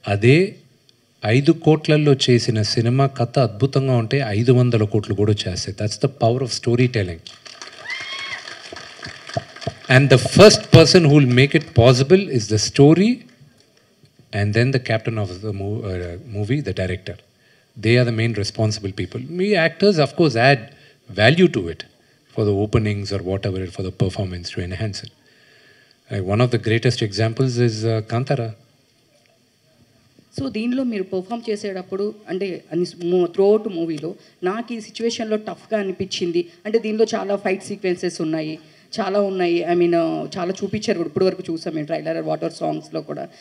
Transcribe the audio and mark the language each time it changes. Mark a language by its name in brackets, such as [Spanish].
[Telugu] అదే 5 కోట్లలో చేసిన సినిమా కథ అద్భుతంగా ఉంటే 500 కోట్లు కూడా చేస్తాయి. [English] That's the power of storytelling. And the first person who will make it possible is the story and then the captain of the movie, the director. They are the main responsible people. మీ actors of course add value to it for the openings or whatever, for the performance to enhance it. One of the greatest examples is Kantara. [Telugu] So దీనిలో మీరు perform చేసేటప్పుడు అంటే throughout మూవీలో నాకు ఈ సిచ్యువేషన్లో టఫ్గా అనిపించింది అంటే దీనిలో చాలా ఫైట్ సీక్వెన్సెస్ ఉన్నాయి, చాలా ఉన్నాయి. ఐ మీన్ చాలా చూపించారు కూడా, ఇప్పుడు వరకు చూసాం మేము ట్రైలర్, వాటర్ సాంగ్స్లో కూడా.